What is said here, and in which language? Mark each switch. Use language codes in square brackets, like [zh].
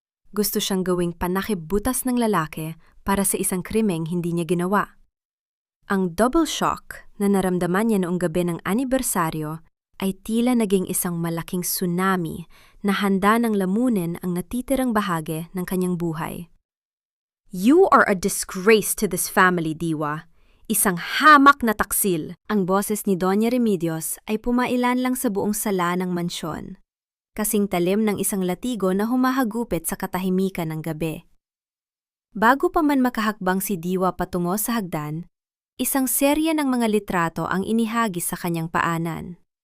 [tl] Gusto siyang gawing panakibutas ng lalaki para sa isang krimeng hindi niya ginawa. Ang double shock na naramdaman niya noong gabi ng anibersaryo ay tila naging isang malaking tsunami na handa ng lamunin ang natitirang bahagi ng kanyang buhay. [en] You are a disgrace to this family, Diwa. [tl] Isang hamak na taksil. Ang boses ni Doña Remedios ay pumailan lang sa buong sala ng mansyon. Kasing talim ng isang latigo na humahagupit sa katahimikan ng gabi. Bago pa man makahakbang si Diwa patungo sa hagdan, isang serya ng mga litrato ang inihagis sa kanyang paanan.